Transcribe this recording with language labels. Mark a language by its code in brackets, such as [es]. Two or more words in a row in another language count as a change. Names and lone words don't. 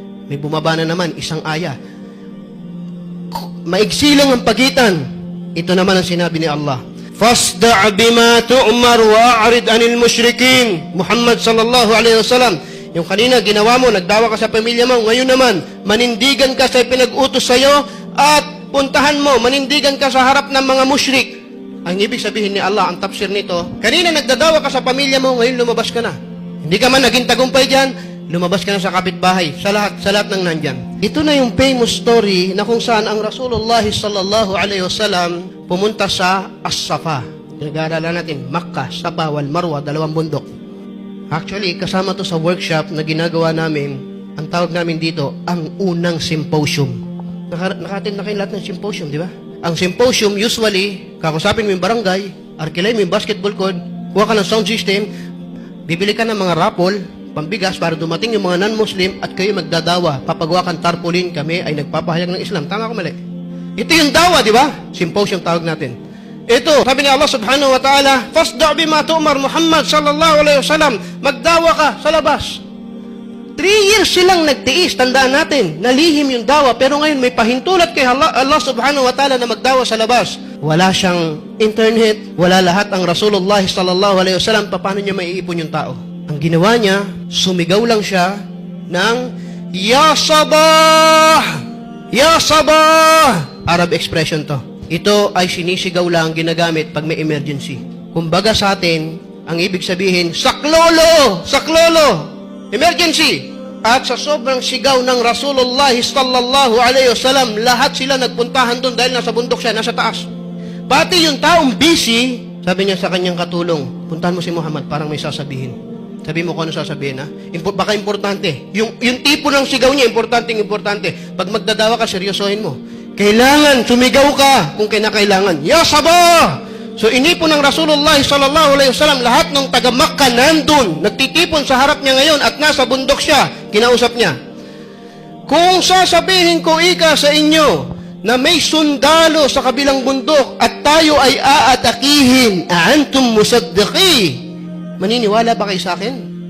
[tl] May bumaba na naman, isang aya. Maigsi lang ang pagitan. Ito naman ang sinabi ni Allah. [ar] فاصدع بما تؤمر وأعرض عن المشركين. Muhammad صلى الله عليه وسلم, [tl] yung kanina ginawa mo, nagdawa ka sa pamilya mo, ngayon naman manindigan ka sa pinag-utos sa iyo at puntahan mo, manindigan ka sa harap ng mga musyrik. Ang ibig sabihin ni Allah, ang tafsir nito, kanina nagdadawa ka sa pamilya mo, ngayon lumabas ka na. Hindi ka man naging tagumpay diyan, lumabas ka na sa kapitbahay, sa lahat ng nandyan. Ito na yung [en] famous story [tl] na kung saan ang Rasulullah [ar] صلى الله عليه وسلم [tl] pumunta sa As-Safa. Nag-aaralan natin, Makkah, Safa, wal Marwa, dalawang bundok. Actually, kasama to sa workshop na ginagawa namin, ang tawag namin dito, ang unang symposium. Naka-attend na kayo lahat ng symposium, di ba? Ang symposium, usually, kakusapin mo yung barangay, arkilay mo yung [en] basketball court, [tl] kuha ka ng [en] sound system, [tl] bibili ka ng mga raffle, pambigas para dumating yung mga non-Muslim at kayo magdadawa. Papagawa kang tarpaulin, kami ay nagpapahayag ng Islam. Tama ko mali? Ito yung dawa, di ba? Symposium tawag natin. Ito, sabi ni Allah [ar] سبحانه وتعالى, فاصدع بما تؤمر [tl] Muhammad [ar] صلى الله عليه وسلم, [tl] magdawa ka sa labas. 3 years silang nagtiis, tandaan natin, nalihim yung dawa, pero ngayon may pahintulat kay Allah [ar] سبحانه وتعالى [tl] na magdawa sa labas. Wala siyang internet, wala lahat ang Rasulullah [ar] صلى الله عليه وسلم, [tl] paano niya maiipon yung tao? Ang ginawa niya, sumigaw lang siya ng [ar] يا صباح! يا صباح! [en] Arab expression [tl] to. Ito ay sinisigaw lang ginagamit pag may emergency. Kumbaga sa atin, ang ibig sabihin, saklolo! Saklolo! Emergency! At sa sobrang sigaw ng Rasulullah [ar] صلى الله عليه وسلم, [tl] lahat sila nagpuntahan doon dahil nasa bundok siya, nasa taas. Pati yung taong busy, sabi niya sa kanyang katulong, puntahan mo si Muhammad, parang may sasabihin. Sabi mo kung ano sasabihin, ha? Baka importante. Yung tipo ng sigaw niya, importante. Pag magdadawa ka, seryosohin mo. Kailangan, sumigaw ka kung kinakailangan. [ar] يا صباح! [tl] So, inipon ng Rasulullah [ar] صلى الله عليه وسلم, [tl] lahat ng taga-Makkah nandun, nagtitipon sa harap niya ngayon at nasa bundok siya, kinausap niya. Kung sasabihin ko ika sa inyo na may sundalo sa kabilang bundok at tayo ay aatakihin, [ar] أأنتم مصدقي, [tl] maniniwala ba kayo sa akin?